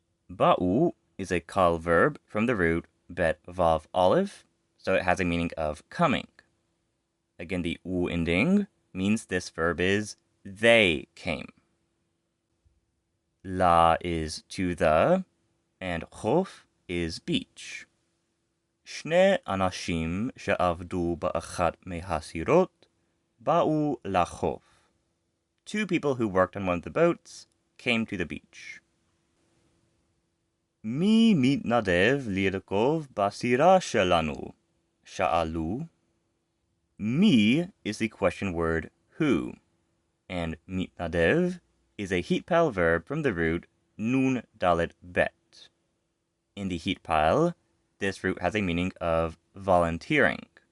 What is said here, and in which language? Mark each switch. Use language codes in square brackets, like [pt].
[en] Ba'u is a kal verb from the root bet vav olive, so it has a meaning of coming. Again, the u ending means this verb is they came. La is to the, and chof is beach. [he] שני אנשים שעבדו באחת מהסירות באו לחוף. [en] Two people who worked on one of the boats came to the beach. [he] מי מתנדב לרכוב בסירה שלנו? שאלו. [en] מי is the question word who, and מתנדב is a heat pile verb from the root nun dalet bet. In the heat pile, this root has a meaning of volunteering.